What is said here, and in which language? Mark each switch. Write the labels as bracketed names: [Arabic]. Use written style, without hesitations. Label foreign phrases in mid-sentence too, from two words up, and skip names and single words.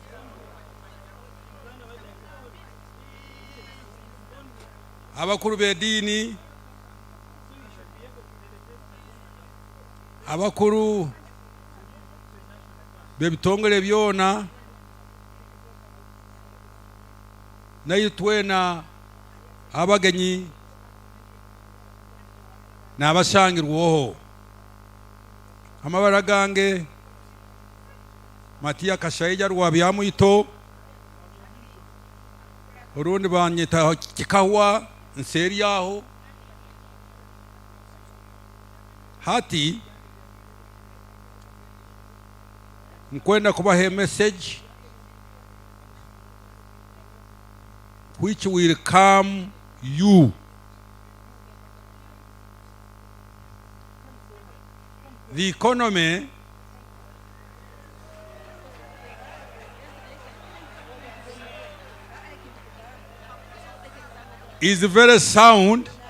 [Nyankole] abakuru b'edini abakuru bebitongole byona nayo twena abagenyi n'abashangirwoho amabara gange Matia Kashaija rwabyamwito urundi banyita kikawa nseri yaho hati nkwenda kubaha [English] message which will calm you. The economy is very sound.